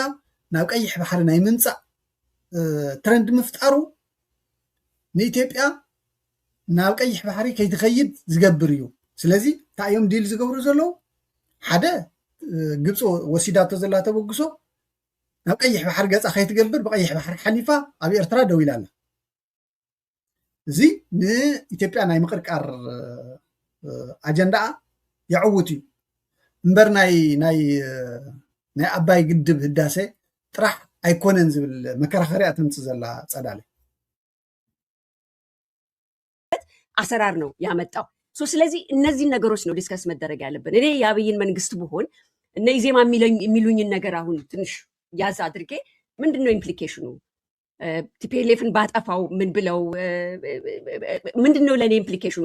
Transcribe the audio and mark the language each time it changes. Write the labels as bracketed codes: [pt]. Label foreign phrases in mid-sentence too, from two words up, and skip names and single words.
[ti] ናብ ቀይሕ ባሕሪ ናይ ምምፃእ ትረንድ ምፍጣሩ ንኢትዮጵያ ናብ ቀይሕ ባሕሪ ከይትኸይድ ዝገብር እዩ ስለዚ እንታይ እዮም ዲል ዝገብሩ ዘለዉ ሓደ ግብፂ ወሲዳቶ ዘላ ተበግሶ ናብ ቀይሕ ባሕሪ ገፃ ከይትገብር ብቀይሕ ባሕሪ ሓሊፋ ኣብ ኤርትራ ደው ኢላ ኣላ እዚ ንኢትዮጵያ ናይ ምቅርቃር ኣጀንዳኣ የዕውት እዩ እምበር ናይ ኣባይ ግድብ ህዳሴ ጥራሕ ኣይኮነን ዝብል መከራኸሪያ ትምፅእ ዘላ ፀዳለ [am] አሰራር ነው ያመጣው። ስለዚህ እነዚህን ነገሮች ነው ዲስከስ መደረግ ያለብን። እኔ የአብይን መንግስት ብሆን እነ ኢዜማ የሚሉኝን ነገር አሁን ትንሽ ያዝ አድርጌ ምንድነው ኢምፕሊኬሽኑ? ቲፒኤልኤፍን ባጠፋው ምን ብለው ምንድነው ለኔ ኢምፕሊኬሽኑ?